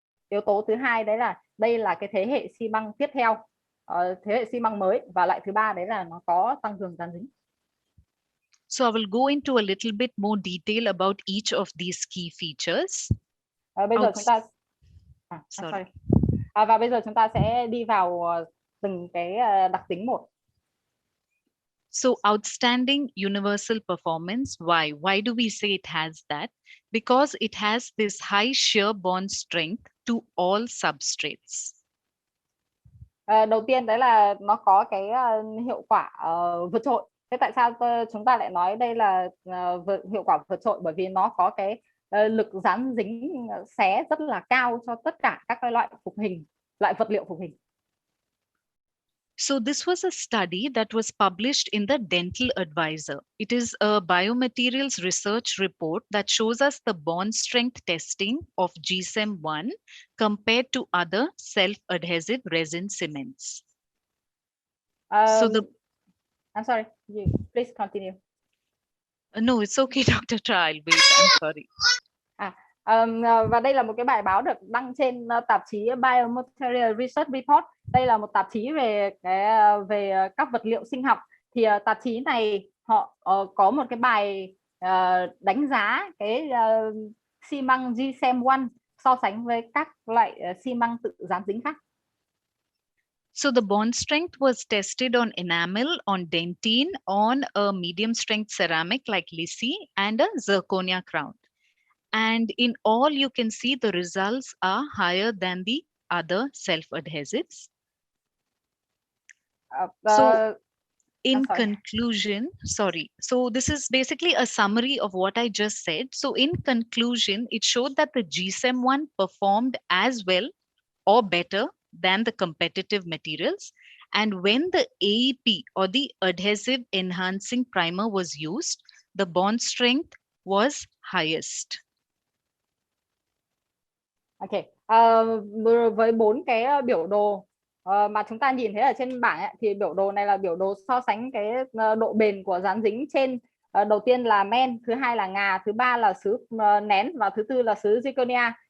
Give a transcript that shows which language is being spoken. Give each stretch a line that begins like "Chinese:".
Vietnamese: Yếu tố thứ hai đấy là đây là cái thế hệ xi măng tiếp theo, thế hệ xi măng mới, và lại thứ ba đấy là nó có tăng cường dán dính.
English: So I will go into a little bit more detail about each of these key features.
Vietnamese: Bây giờ chúng ta
English: sorry.
Vietnamese: Và bây giờ chúng ta sẽ đi vào từng cái đặc tính một.
English: So outstanding universal performance, why? Why do we say it has that? Because it has this high shear bond strength to all substrates.
Vietnamese: Đầu tiên đấy là nó có cái hiệu quả vượt trội. Thế tại sao chúng ta lại nói đây là hiệu quả vượt trội? Bởi vì nó có cái lực dán dính xé rất là cao cho tất cả các cái loại phục hình, loại vật liệu phục hình.
English: So this was a study that was published in the Dental Advisor. It is a biomaterials research report that shows us the bond strength testing of GSEM1 compared to other self-adhesive resin cements. I'm sorry, please continue. No, it's okay, Dr. Tra, I'll wait, I'm sorry.
Vietnamese: Và đây là một cái bài báo được đăng trên tạp chí Biomaterial Research Report. Đây là một tạp chí về các vật liệu sinh học. Thì tạp chí này họ có một cái bài đánh giá cái xi măng GSEM1 so sánh với các loại xi măng tự dán dính khác.
English: So the bond strength was tested on enamel, on dentine, on a medium strength ceramic like lisi and a zirconia crown. And in all, you can see the results are higher than the other self-adhesives. So in conclusion, so this is basically a summary of what I just said. So in conclusion, it showed that the GSEM1 performed as well or better than the competitive materials. And when the AEP or the adhesive enhancing primer was used, the bond strength was highest.
Vietnamese: Ok, với 4 cái biểu đồ mà chúng ta nhìn thấy ở trên bảng ấy, thì biểu đồ này là biểu đồ so sánh cái độ bền của dán dính trên. Đầu tiên là men, thứ hai là ngà, thứ ba là sứ nén và thứ tư là sứ zirconia.